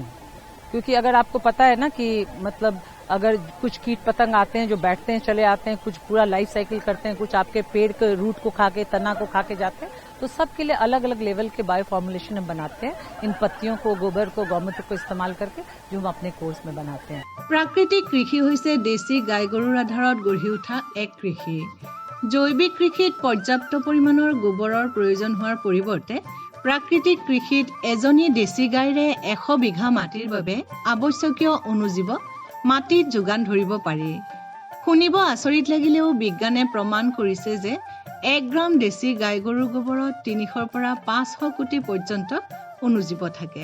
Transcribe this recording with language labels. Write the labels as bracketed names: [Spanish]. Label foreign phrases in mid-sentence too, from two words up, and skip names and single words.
[Hindi] क्योंकि अगर आपको पता है ना कि मतलब अगर कुछ कीट पतंग आते हैं जो बैठते हैं चले आते हैं, कुछ पूरा लाइफ साइकिल करते हैं, कुछ आपके पेड़ के रूट को खा के, तना को खा के जाते हैं, तो सबके लिए अलग अलग लेवल के बायो फॉर्मुलेशन हम बनाते हैं इन पत्तियों को, गोबर को, गौमूत्र को इस्तेमाल करके, जो हम अपने कोर्स में बनाते हैं। [Assamese] প্ৰাকৃতিক কৃষি হৈছে দেশী গাই গৰুৰ আধাৰত গঢ়ি উঠা এক কৃষি। জৈৱিক কৃষিত পৰ্যাপ্ত পৰিমাণৰ গোবৰৰ প্ৰয়োজন হোৱাৰ পৰিৱৰ্তে প্ৰাকৃতিক কৃষিত এজনী দেশী গাইৰে 100 বিঘা মাটিৰ বাবে আৱশ্যকীয় অনুজীৱ মাটিত যোগান ধৰিব পাৰি। শুনিব আচৰিত লাগিলেও বিজ্ঞানে প্ৰমাণ কৰিছে যে 1 গ্ৰাম দেশী গাই গৰুৰ গোবৰত 300 পৰা 500 কোটি পৰ্যন্ত অনুজীৱ থাকে।